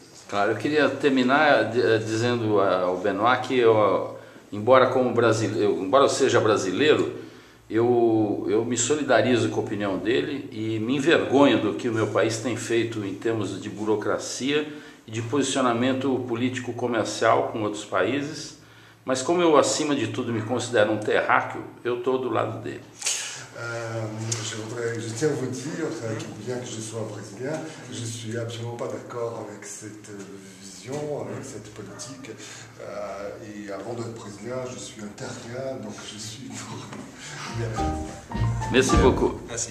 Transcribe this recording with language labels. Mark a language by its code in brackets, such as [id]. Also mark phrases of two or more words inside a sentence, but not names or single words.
[pt] Claro, eu queria terminar dizendo ao Benoit que embora eu seja brasileiro, eu me solidarizo com a opinião dele e me envergonho do que o meu país tem feito em termos de burocracia e de posicionamento político-comercial com outros países. Mas como eu, acima de tudo, me considero um terráqueo, eu estou do lado dele. [fr] Je tiens à vous dire que bien que je sois brésilien, je ne suis absolument pas d'accord avec cette vision, avec cette politique. Et avant d'être brésilien, je suis un terrien, donc je suis... Merci beaucoup.